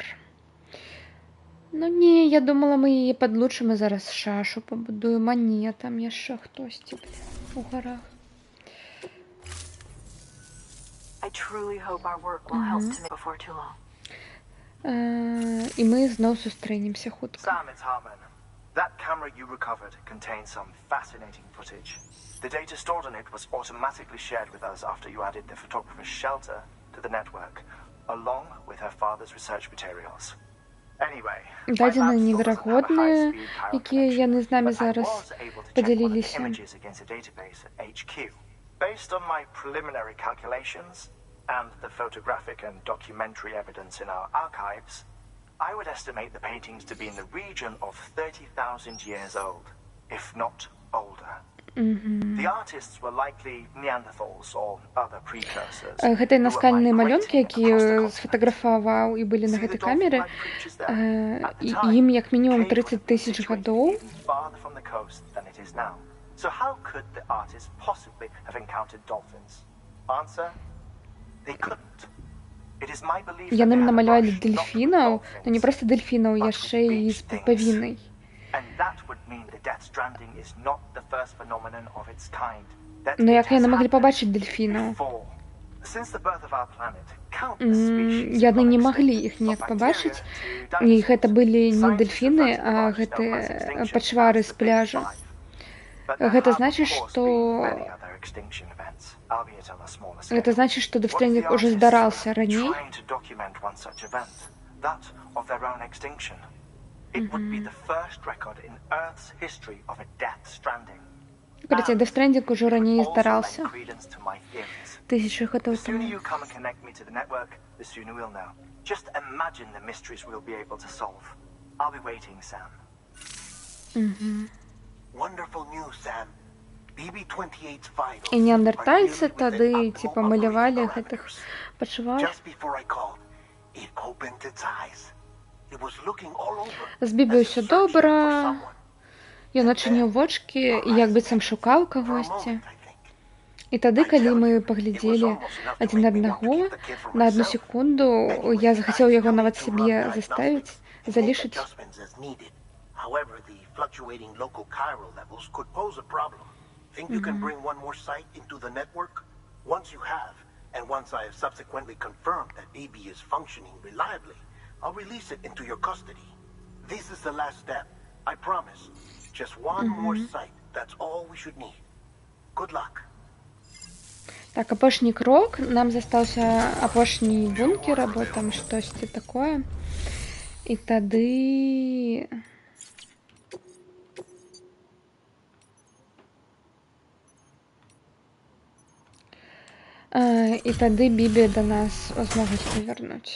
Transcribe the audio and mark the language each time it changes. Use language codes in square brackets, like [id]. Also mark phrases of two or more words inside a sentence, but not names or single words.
[be] Ну не, я думала, мы яе падлучым і зараз шашу пабудуем, а не, там яшчэ хтосьці у гарах. І мы зноў сустрэнемся хутка. [en] Sam, it's Hartman. That camera you recovered contains some fascinating footage. The data stored on it was automatically shared with us after you added the photographer's shelter to the network, along with her father's research materials. Anyway, [be] дадзеныя неверагодныя, якія яны з намі зараз падзяліліся. [en] Based on my preliminary calculations and the photographic and documentary evidence in our archives, I would estimate the paintings to be in the region of 30,000 years old, if not older. The artists were likely Neanderthals or other precursors. [be] Гэтыя наскальныя малюнкі, якія сфотаграфаваў і былі на гэтай камеры, ім як мінімум 30 000 гадоў. [en] So how could the artists possibly have encountered dolphins? Answer: they couldn't. It is my belief that [be] яны [en] they had [be] намалявалі [en] approached [be] дельфінаў, [en] not [be] но не проста дельфінаў, яшчэ і з пупавінай. [en] And that would mean the Death Stranding is not the first phenomenon of its kind. That [be] Ну [en] it [be] як яны [en] has [be] маглі [en] happened [be] пабачыць дельфінаў? [en] before. Since the birth of our planet, countless species [be] Яны не [en] have [be] маглі [en] existed, [be] іх ніяк [en] from [be] пабачыць, [en] bacteria to [be] і гэта [en] dinosaurs. [be] былі не [en] Scientists [be] дельфіны, [en] have [be] а [en] tried to [be] гэтыя [en] mass extinction [be] пачвары [en] as [be] з [en] the Big [be] пляжа. [en] Five. But there [be] Гэта [en] have, [be] значыць, [en] of course, [be] што [en] been many other extinction events, albeit on a smaller scale. [be] гэта значыць, што Death [en] What if [be] Stranding [en] the [be] уже [en] artists [be] здараўся [en] were [be] раней? [en] trying to document one such event, that of their own extinction? It would be the first record in Earth's history of a Death Stranding. [be] Короче, Death Stranding уже раней [en] Also [be] здараўся. [en] lend credence to my theories. [be] Тысячы гадоў [en] The sooner [be] таму. [en] you come and connect me to the network, the sooner we'll know. Just imagine the mysteries we'll be able to solve. I'll be waiting, Sam. Wonderful news, Sam. BB-28's vitals [be] І неандертальцы [en] are nearly [be] тады, [en] within [be] типа, [en] optimal [be] малявалі [en] operating [be] гэтых [en] parameters. [be] пачвар. [en] Just before I called, it opened its eyes. It was looking all over. [be] З Бібі [en] as if [be] ўсё [en] searching [be] добра. [en] for someone. [be] Ён адчыніў вочкі і як быццам шукаў [en] For a [be] кагосьці. [en] moment, I think. [be] І тады, калі мы паглядзелі адзін аднаго, на адну секунду я захацеў яго нават сябе заставіць, залішыць. [en] Adjustments as needed. However, the fluctuating local chiral levels could pose a problem. Think you can bring one more site into the network? Once you have, and once I have subsequently confirmed that BB is functioning reliably, I'll release it into your custody. This is the last step, I promise. Just one more site, that's all we should need. Good luck. [be] Так, апошні крок, нам застаўся апошні бункер або там штосьці такое. І тады... І тады Бібі да нас змогуць павярнуць.